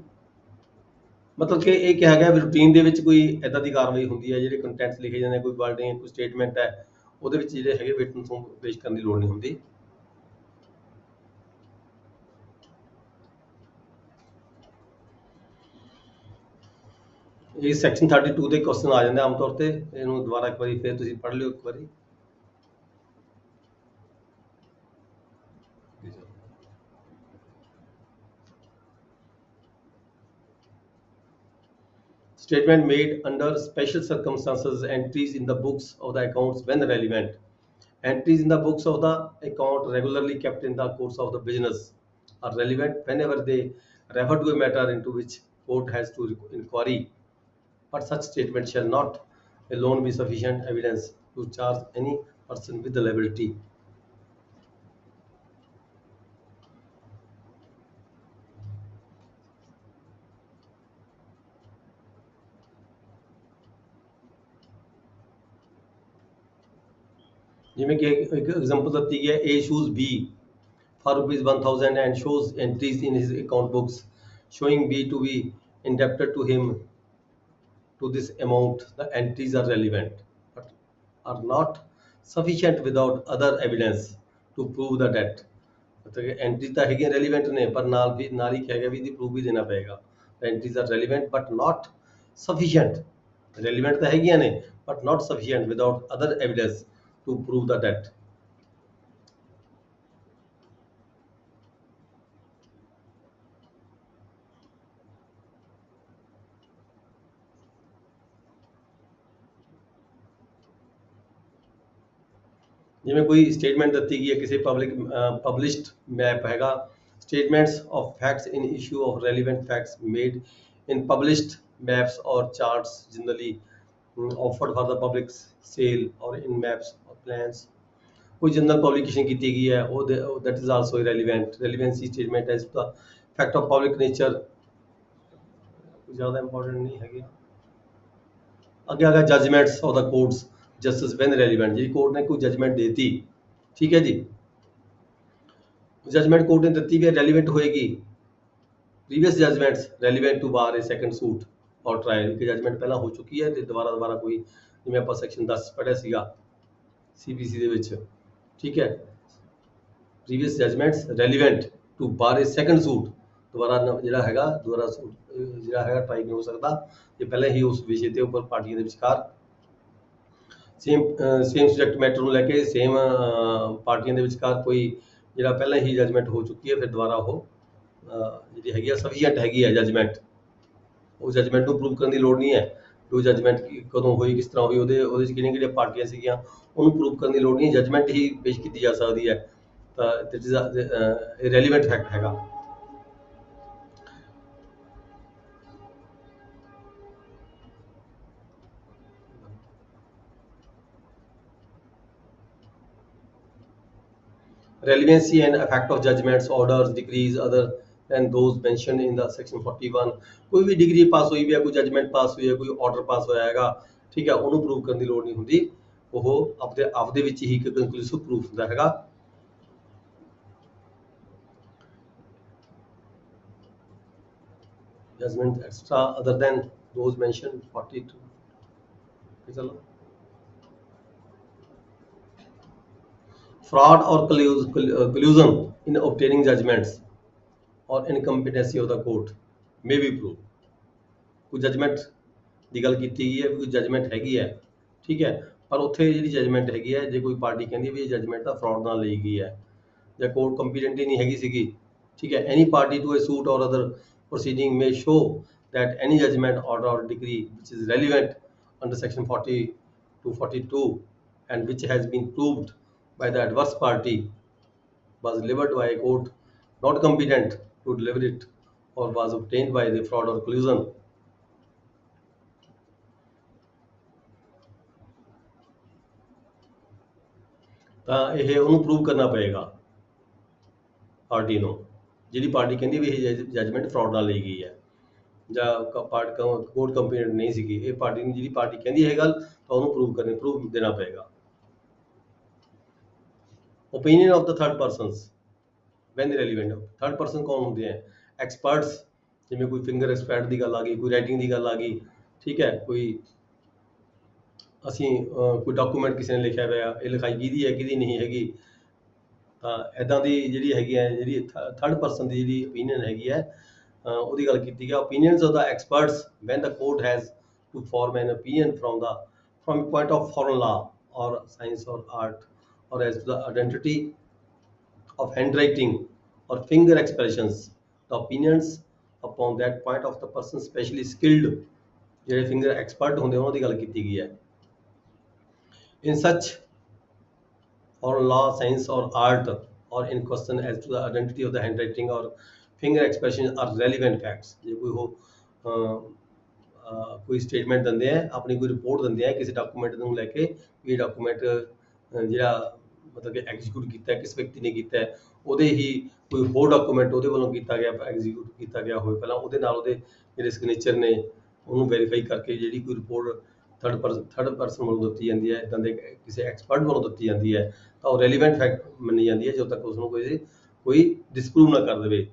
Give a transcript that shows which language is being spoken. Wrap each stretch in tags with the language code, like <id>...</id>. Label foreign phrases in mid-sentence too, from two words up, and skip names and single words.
<pa>ਮਤਲਬ ਕਿ ਇਹ ਕਿਹਾ ਗਿਆ ਵੀ ਰੂਟੀਨ ਦੇ ਵਿੱਚ ਕੋਈ ਇੱਦਾਂ ਦੀ ਕਾਰਵਾਈ ਹੁੰਦੀ ਹੈ, ਜਿਹੜੇ ਕੰਟੈਂਟਸ ਲਿਖੇ ਜਾਂਦੇ, ਕੋਈ ਵਰਡਿੰਗ, ਕੋਈ ਸਟੇਟਮੈਂਟ ਹੈ, ਉਹਦੇ ਵਿੱਚ ਜਿਹੜੇ ਹੈਗੇ ਵਿਟਨੈਸ ਨੂੰ ਪੇਸ਼ ਕਰਨ ਦੀ ਲੋੜ ਨਹੀਂ ਹੁੰਦੀ। ਇਹ ਸੈਕਸ਼ਨ 32 ਦੇ ਕੁਐਸਚਨ ਆ ਜਾਂਦੇ ਆਮ ਤੌਰ ਤੇ, ਇਹਨੂੰ ਦੁਬਾਰਾ ਇੱਕ ਵਾਰੀ ਫਿਰ ਤੁਸੀਂ ਪੜ੍ਹ ਲਿਓ ਇੱਕ ਵਾਰੀ।</pa> <en>Statement made under special circumstances, entries in the books of the accounts when relevant. Entries in the books of the account regularly kept in the course of the business are relevant whenever they refer to a matter into which court has to inquiry. But such statement shall not alone be sufficient evidence to charge any person with the liability.</en> <pa>ਜਿਵੇਂ ਕਿ ਇੱਕ ਐਗਜ਼ਾਮਪਲ ਦਿੱਤੀ ਗਈ ਹੈ,</pa> <en>A shoes B for ₹1000 and shows entries in his account books showing B to be indebted to him to this amount. The entries are relevant but are not sufficient without other evidence to prove the debt.</en> <pa>ਮਤਲਬ ਕਿ ਐਂਟਰੀ ਤਾਂ ਹੈਗੀਆਂ ਰੈਲੀਵੈਂਟ ਨੇ ਪਰ ਨਾਲ ਹੀ ਕਿਹਾ ਗਿਆ ਵੀ ਇਹਦੀ ਪ੍ਰੂਫ ਵੀ ਦੇਣਾ ਪਏਗਾ।</pa> <en>entries are relevant but not sufficient, relevant</en> <pa>ਤਾਂ ਹੈਗੀਆਂ ਨੇ</pa> <en>but not sufficient without other evidence to prove the debt.</en> <pa>ਜਿਵੇਂ ਕੋਈ ਸਟੇਟਮੈਂਟ ਦਿੱਤੀ ਗਈ ਹੈ ਕਿਸੇ ਪਬਲਿਸ਼ਡ ਮੈਪ ਹੈਗਾ,</pa> <en>statements of facts in issue of relevant facts made in published maps or charts generally offered for the public sale or in maps or plans.</en> <pa>ਕੋਈ ਜਨਰਲ ਪਬਲੀਕੇਸ਼ਨ ਕੀਤੀ ਗਈ ਹੈ ਉਹ</pa> <en>that is also irrelevant. Relevancy statement as the fact of public nature</en> <pa>ਜ਼ਿਆਦਾ ਇੰਪੋਰਟੈਂਟ ਨਹੀਂ ਹੈਗੇ। ਅੱਗੇ ਆ ਗਿਆ</pa> <en>judgments of the courts, justice when relevant,</en> <pa>ਜੀ ਕੋਰਟ ਨੇ ਕੋਈ ਜਜਮੈਂਟ ਦੇਤੀ, ਠੀਕ ਹੈ ਜੀ, ਜਜਮੈਂਟ ਕੋਰਟ ਨੇ ਦਿੱਤੀ ਵੀ ਰੈਲੀਵੈਂਟ ਹੋਏਗੀ</pa> <en>previous judgments relevant to bar a second suit</en> <pa>ਔਰ ਟ੍ਰਾਇਲ ਕੀ ਜਜਮੈਂਟ ਪਹਿਲਾਂ ਹੋ ਚੁੱਕੀ ਹੈ ਤੇ ਦੁਬਾਰਾ ਕੋਈ ਜਿਵੇਂ ਆਪਾਂ ਸੈਕਸ਼ਨ 10 ਪੜਿਆ ਸੀਗਾ ਸੀਪੀਸੀ ਦੇ ਵਿੱਚ, ਠੀਕ ਹੈ,</pa> <en>previous judgments relevant to bar a second suit,</en> <pa>ਦੁਬਾਰਾ ਜਿਹੜਾ ਹੈਗਾ ਦੁਬਾਰਾ ਸੂਟ ਜਿਹੜਾ ਹੈਗਾ ਟਰਾਈ ਨਹੀਂ ਹੋ ਸਕਦਾ ਜੇ ਪਹਿਲਾਂ ਹੀ ਉਸ ਵਿਸ਼ੇ ਤੇ ਉੱਪਰ ਪਾਰਟੀਆਂ ਦੇ ਵਿਚਕਾਰ</pa> <en>same subject matter</en> <pa>ਨੂੰ ਲੈ ਕੇ ਸੇਮ ਪਾਰਟੀਆਂ ਦੇ ਵਿਚਕਾਰ ਕੋਈ ਜਿਹੜਾ ਪਹਿਲਾਂ ਹੀ ਜਜਮੈਂਟ ਹੋ ਚੁੱਕੀ ਹੈ ਫਿਰ ਦੁਬਾਰਾ ਉਹ ਜਿਹੜੀ ਹੈਗੀ ਆ ਸਫੀਸ਼ੀਐਂਟ ਹੈਗੀ ਹੈ ਜਜਮੈਂਟ, ਉਹ ਜਜਮੈਂਟ ਨੂੰ ਪ੍ਰੂਵ ਕਰਨ ਦੀ ਲੋੜ ਨਹੀਂ ਹੈ ਜੋ ਜਜਮੈਂਟ ਕਦੋਂ ਹੋਈ ਕਿਸ ਤਰ੍ਹਾਂ ਹੋਈ ਉਹਦੇ ਚ ਕਿਹੜੀਆਂ ਪਾਰਟੀਆਂ ਸੀਗੀਆਂ ਉਹਨੂੰ ਪ੍ਰੂਵ ਕਰਨ ਦੀ ਲੋੜ ਨਹੀਂ, ਜਜਮੈਂਟ ਹੀ ਪੇਸ਼ ਕੀਤੀ ਜਾ ਸਕਦੀ ਹੈ, ਤਾਂ</pa> <en>that is a relevant fact</en> <pa>ਹੈਗਾ।</pa> <en>Relevancy and effect of judgments, orders, decrees other than those mentioned in the section 41,</en> <pa>ਕੋਈ ਵੀ ਡਿਗਰੀ ਪਾਸ ਹੋਈ ਵੀ ਹੈ, ਕੋਈ ਜਜਮੈਂਟ ਪਾਸ ਹੋਈ ਹੈ, ਕੋਈ ਆਰਡਰ ਪਾਸ ਹੋਇਆ ਹੈਗਾ, ਠੀਕ ਹੈ, ਉਹਨੂੰ ਪ੍ਰੂਵ ਕਰਨ ਦੀ ਲੋੜ ਨਹੀਂ ਹੁੰਦੀ, ਉਹ ਆਪਦੇ ਵਿੱਚ ਹੀ ਇੱਕ ਕੰਕਲੂਸਿਵ ਪ੍ਰੂਫ ਹੁੰਦਾ ਹੈਗਾ।</pa> <en>judgment extra other than those mentioned 42 ਚਲੋ। fraud or collusion in obtaining judgments or incompetency of the court may be proved,</en> <pa>ਕੋਈ ਜਜਮੈਂਟ ਦੀ ਗੱਲ ਕੀਤੀ ਗਈ ਹੈ, ਕੋਈ ਜਜਮੈਂਟ ਹੈਗੀ ਹੈ, ਠੀਕ ਹੈ, ਪਰ ਉੱਥੇ ਜਿਹੜੀ ਜਜਮੈਂਟ ਹੈਗੀ ਹੈ ਜੇ ਕੋਈ ਪਾਰਟੀ ਕਹਿੰਦੀ ਵੀ ਇਹ ਜਜਮੈਂਟ ਤਾਂ ਫਰਾਡ ਨਾਲ ਲਈ ਗਈ ਹੈ ਜਾਂ ਕੋਰਟ ਕੰਪੀਟੈਂਟ ਹੀ ਨਹੀਂ ਹੈਗੀ ਸੀਗੀ, ਠੀਕ ਹੈ,</pa> <en>any party to a suit or other proceeding may show that any judgment, order or decree which is relevant under section 40 to 42 and which has been proved by the adverse party was delivered by a court not competent to deliver it or was obtained by the fraud or collusion,</en> <pa>ਤਾਂ ਇਹ ਉਹਨੂੰ ਪ੍ਰੂਵ ਕਰਨਾ ਪਏਗਾ ਪਾਰਟੀ ਨੂੰ, ਜਿਹੜੀ ਪਾਰਟੀ ਕਹਿੰਦੀ ਵੀ ਇਹ ਜਜਮੈਂਟ ਫਰਾਡ ਨਾਲ ਲਈ ਗਈ ਹੈ ਜਾਂ ਕੋਰਟ ਕੰਪੀਟੈਂਟ ਨਹੀਂ ਸੀਗੀ, ਇਹ ਪਾਰਟੀ ਨੂੰ ਜਿਹੜੀ ਪਾਰਟੀ ਕਹਿੰਦੀ ਹੈ ਗੱਲ ਤਾਂ ਉਹਨੂੰ ਪ੍ਰੂਵ ਦੇਣਾ ਪਏਗਾ।</pa> <en>opinion of the third persons when relevant, third person</en> <pa>ਕੌਣ ਹੁੰਦੇ ਹੈ? ਐਕਸਪਰਟਸ, ਜਿਵੇਂ ਕੋਈ ਫਿੰਗਰ ਐਕਸਪਰਟ ਦੀ ਗੱਲ ਆ ਗਈ, ਕੋਈ ਰਾਈਟਿੰਗ ਦੀ ਗੱਲ ਆ ਗਈ, ਠੀਕ ਹੈ, ਕੋਈ ਕੋਈ ਡਾਕੂਮੈਂਟ ਕਿਸੇ ਨੇ ਲਿਖਿਆ ਹੋਇਆ, ਇਹ ਲਿਖਾਈ ਕਿਹਦੀ ਹੈ ਕਿਹਦੀ ਨਹੀਂ ਹੈਗੀ, ਤਾਂ ਇੱਦਾਂ ਦੀ ਜਿਹੜੀ ਹੈਗੀ ਹੈ ਜਿਹੜੀ</pa> <en>third person</en> <pa>ਦੀ ਜਿਹੜੀ ਓਪੀਨੀਅਨ ਹੈਗੀ ਹੈ ਉਹਦੀ ਗੱਲ ਕੀਤੀ ਗਿਆ।</pa> <en>opinions of the experts when the court has to form an opinion from a point of foreign law or science or art or as to the identity of handwriting or finger expressions, the opinions upon that point of the person specially skilled,</en> <pa>ਜਿਹੜੇ ਫਿੰਗਰ ਐਕਸਪਰਟ ਹੁੰਦੇ ਉਹਨਾਂ ਦੀ ਗੱਲ ਕੀਤੀ ਗਈ ਹੈ।</pa> <en>in such foreign law, science or art or in question as to the identity of the handwriting or finger expression are relevant facts,</en> <pa>ਜੇ ਕੋਈ ਉਹ ਕੋਈ ਸਟੇਟਮੈਂਟ ਦਿੰਦੇ ਆ, ਆਪਣੀ ਕੋਈ ਰਿਪੋਰਟ ਦਿੰਦੇ ਆ ਕਿਸੇ ਡਾਕੂਮੈਂਟ ਨੂੰ ਲੈ ਕੇ, ਇਹ ਡਾਕੂਮੈਂਟ ਜਿਹੜਾ ਮਤਲਬ ਕਿ ਐਗਜ਼ੀਕਿਊਟ ਕੀਤਾ ਕਿਸ ਵਿਅਕਤੀ ਨੇ ਕੀਤਾ, ਉਹਦੇ ਹੀ ਕੋਈ ਹੋਰ ਡਾਕੂਮੈਂਟ ਉਹਦੇ ਵੱਲੋਂ ਕੀਤਾ ਗਿਆ ਐਗਜ਼ੀਕਿਊਟ ਕੀਤਾ ਗਿਆ ਹੋਵੇ ਪਹਿਲਾਂ, ਉਹਦੇ ਨਾਲ ਉਹਦੇ ਜਿਹੜੇ ਸਿਗਨੇਚਰ ਨੇ ਉਹਨੂੰ ਵੈਰੀਫਾਈ ਕਰਕੇ ਜਿਹੜੀ ਕੋਈ ਰਿਪੋਰਟ</pa> <en>third person</en> <pa>ਵੱਲੋਂ ਦਿੱਤੀ ਜਾਂਦੀ ਹੈ, ਇੱਦਾਂ ਦੇ ਕਿਸੇ ਐਕਸਪਰਟ ਵੱਲੋਂ ਦਿੱਤੀ ਜਾਂਦੀ ਹੈ, ਤਾਂ ਉਹ</pa> <en>relevant fact</en> <pa>ਮੰਨੀ ਜਾਂਦੀ ਹੈ ਜਦੋਂ ਤੱਕ ਉਸ ਨੂੰ ਕੋਈ ਡਿਸਪਰੂਵ ਨਾ ਕਰ ਦੇਵੇ।</pa>